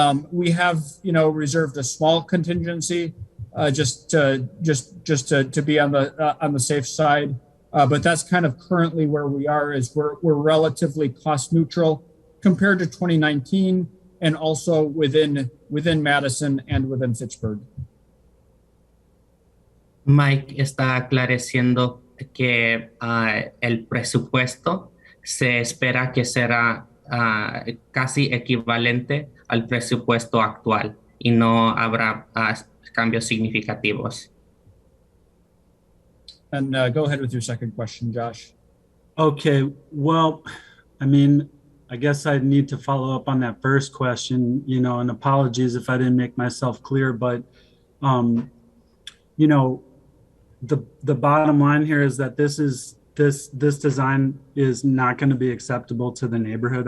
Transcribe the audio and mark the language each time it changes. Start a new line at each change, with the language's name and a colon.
English: We have, reserved a small contingency just to be on the safe side. But that's kind of currently where we are, is we're relatively cost neutral compared to 2019, and also within Madison and within Fitchburg.
Spanish: Mike está aclareciendo que el presupuesto se espera que será casi equivalente al presupuesto actual y no habrá cambios significativos.
English: And go ahead with your second question, Josh. Okay, well, I mean, I guess I need to follow up on that first question, and apologies if I didn't make myself clear, but, you know, the bottom line here is that this design is not going to be acceptable to the neighborhood.